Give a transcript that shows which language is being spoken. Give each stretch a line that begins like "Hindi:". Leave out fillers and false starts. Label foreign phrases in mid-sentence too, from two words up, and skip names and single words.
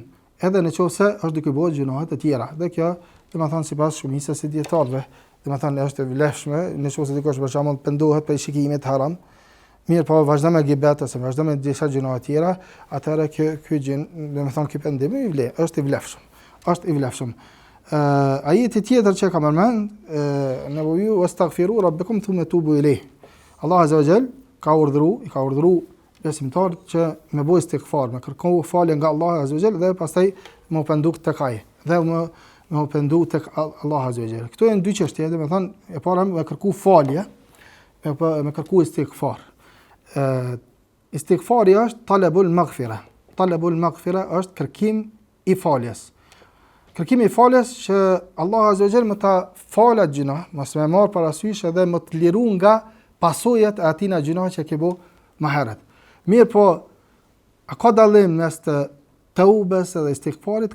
Albanian: Edhe nëse është duke bëu gjunohe të tjera. Dhe kjo, domethënë sipas shumicës së dietarëve, domethënë është e vlefshme, nëse dikush për shembull pendohet për shikimet haram, mirë po vazhdon me gibet ose vazhdon me disa gjunohe të tjera, atëherë ky gjin, domethënë ky pendim i vlen, është i vlefshëm. Është i vlefshëm. Ajeti tjetër që kam përmend, nevoju
Arabic: واستغفروا ربكم ثم توبوا إليه.
Albanian: Allah
Arabic: عز وجل
Albanian: ka urdhëruar besimtar që me bëj istighfar, me kërkoj falje nga Allah
Arabic: عز وجل
Albanian: dhe pastaj më pendu tek ai. Dhe më pendu tek Allah
Arabic: عز وجل.
Albanian: Këto janë dy çështje, domethënë e para me kërku falje, me kërku istighfar. Istighfari është
Arabic: طلب المغفرة. طلب المغفرة
Albanian: është kërkim i faljes. Kërkimi i faljes që Allah
Arabic: عز وجل
Albanian: më ta falat gjuna, mos më marr parasysh edhe më të liru nga pasojat e atina gjuna që ke bo më herët. Mirë po, a ka dallim mes të taubes edhe istighfarit?